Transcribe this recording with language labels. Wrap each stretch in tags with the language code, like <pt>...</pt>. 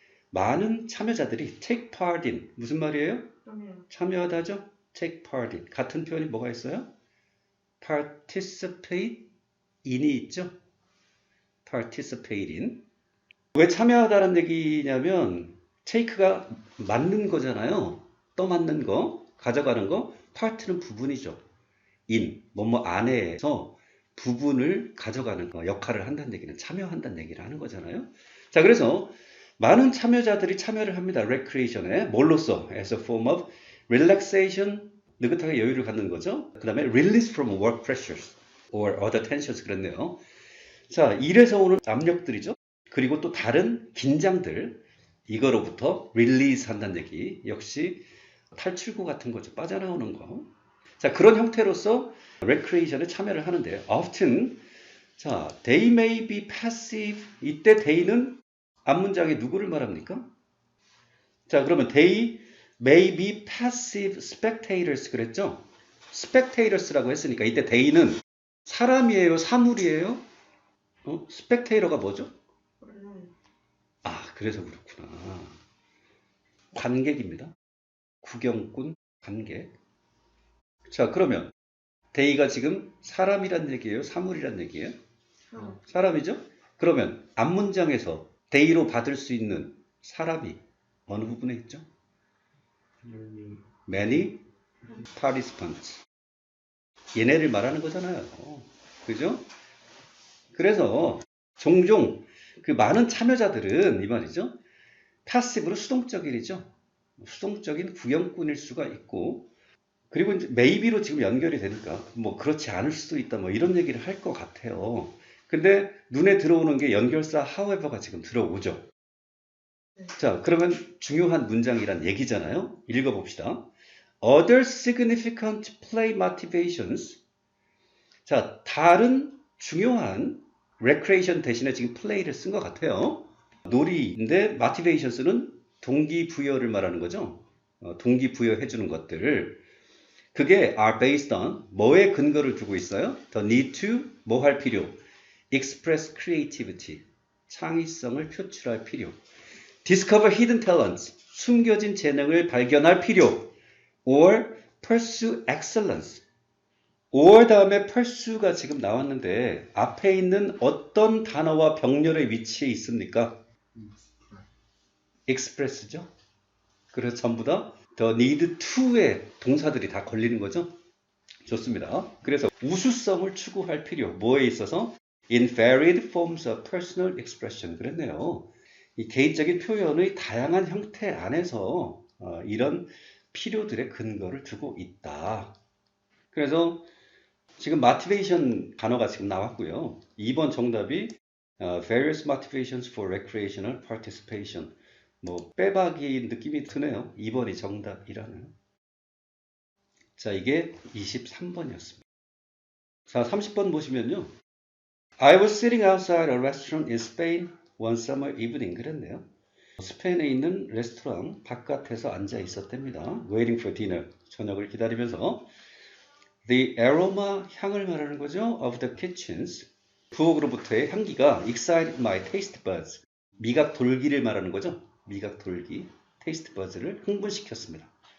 <ko>많은 참여자들이</ko> <en>take part in.</en> <ko>무슨 말이에요? 참여하다죠?</ko> <en>take part in.</en> <ko>같은 표현이 뭐가 있어요?</ko> <en>participate in</en> <ko>이 있죠?</ko> <en>participate in.</en> <ko>왜 참여하다는 얘기냐면 take가 맞는 거잖아요. 떠맞는 거, 가져가는 거. part는 부분이죠. in, 뭐뭐 안에서 부분을 가져가는 거, 역할을 한다는 얘기는 참여한다는 얘기를 하는 거잖아요. 자, 그래서 많은 참여자들이 참여를 합니다. recreation에. 뭘로써?</ko> <en>as a form of relaxation,</en> <ko>느긋하게 여유를 갖는 거죠. 그 다음에</ko> <en>release from work pressures or other tensions 그랬네요.</en> <ko>자, 일에서 오는 압력들이죠. 그리고 또 다른 긴장들, 이거로부터 release 한다는 얘기. 역시 탈출구 같은 거죠. 빠져나오는 거. 자, 그런 형태로서 recreation에 참여를 하는데 often, 자,</ko> <en>they may be passive.</en> <ko>이때 they는 앞문장에 누구를 말합니까?</ko> <en>자,</en> <ko>그러면</ko> <en>they may be passive spectators 그랬죠?</en> <ko>spectators라고 했으니까 이때 they는 사람이에요? 사물이에요? spectator가 뭐죠? 아, 그래서 그렇구나. 관객입니다. 구경꾼, 관객. 자, 그러면 they가 지금 사람이란 얘기예요? 사물이란 얘기예요? 사람이죠? 그러면 앞문장에서 they로 받을 수 있는 사람이 어느 부분에 있죠?</ko> <en>many participants.</en> <ko>얘네를 말하는 거잖아요. 그죠? 그래서 종종 그 많은 참여자들은 이 말이죠. passive로 수동적이죠. 수동적인 구경꾼일 수가 있고, 그리고 이제 maybe로 지금 연결이 되니까 뭐 그렇지 않을 수도 있다 뭐 이런 얘기를 할 것 같아요. 근데 눈에 들어오는 게 연결사 however가 지금 들어오죠. 자, 그러면 중요한 문장이란 얘기잖아요. 읽어봅시다.</ko> <en>Other significant play motivations.</en> <ko>자, 다른 중요한 recreation 대신에 지금 play를 쓴 것 같아요. 놀이인데 motivations는 동기부여를 말하는 거죠. 동기부여해주는 것들을. 그게</ko> <en>are based on</en> <ko>뭐에 근거를 두고 있어요?</ko> <en>The need to</en> <ko>뭐 할 필요?</ko> <en>Express creativity.</en> <ko>창의성을 표출할 필요.</ko> <en>Discover hidden talents.</en> <ko>숨겨진 재능을 발견할 필요.</ko> <en>Or pursue excellence.</en> <ko>or 다음에 pursue가 지금 나왔는데 앞에 있는 어떤 단어와 병렬의 위치에 있습니까? express죠. 그래서 전부 다 the need to의 동사들이 다 걸리는 거죠. 좋습니다. 그래서 우수성을 추구할 필요. 뭐에 있어서?</ko> <en>in varied forms of personal expression.</en> <ko>그랬네요. 이 개인적인 표현의 다양한 형태 안에서 이런 필요들의 근거를 두고 있다. 그래서 지금 motivation 단어가 지금 나왔고요. 2번 정답이</ko> <en>various motivations for recreational participation.</en> <ko>뭐 빼박이 느낌이 드네요. 2번이 정답이라는. 자, 이게 23번이었습니다. 자, 30번 보시면요.</ko> <en>I was sitting outside a restaurant in Spain one summer evening.</en> <ko>그랬네요. 스페인에 있는 레스토랑 바깥에서 앉아 있었답니다.</ko> <en>Waiting for dinner.</en> <ko>저녁을 기다리면서</ko> <en>The aroma,</en> <ko>향을 말하는 거죠.</ko> <en>Of the kitchens.</en> <ko>부엌으로부터의 향기가</ko> <en>excited my taste buds.</en> <ko>미각 돌기를 말하는 거죠. 미각 돌기. taste buds를 흥분시켰습니다.</ko>